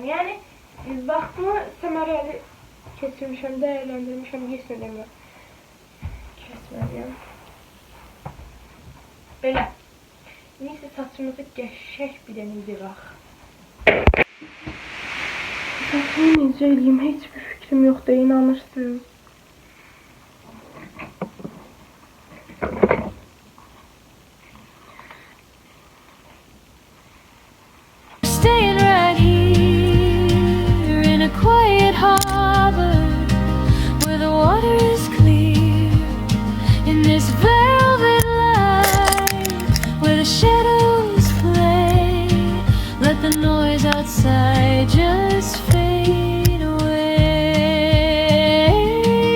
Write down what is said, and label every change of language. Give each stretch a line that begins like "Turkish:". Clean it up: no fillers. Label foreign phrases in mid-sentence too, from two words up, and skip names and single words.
Azerbaijani: Yəni, vaxtımı səmərəli keçirmişəm, dəyərləndirmişəm, heç nə demə. Kəsməliyəm. Belə. Neyse, saçımızı qəşək bir dənə yığaq. Saçımı necə eləyim, heç bir fikrim yoxdur, inanırsınız.
English: Staying right here in a quiet harbor where the water is clear, in this velvet light where the shadows play, let the noise outside just fade away.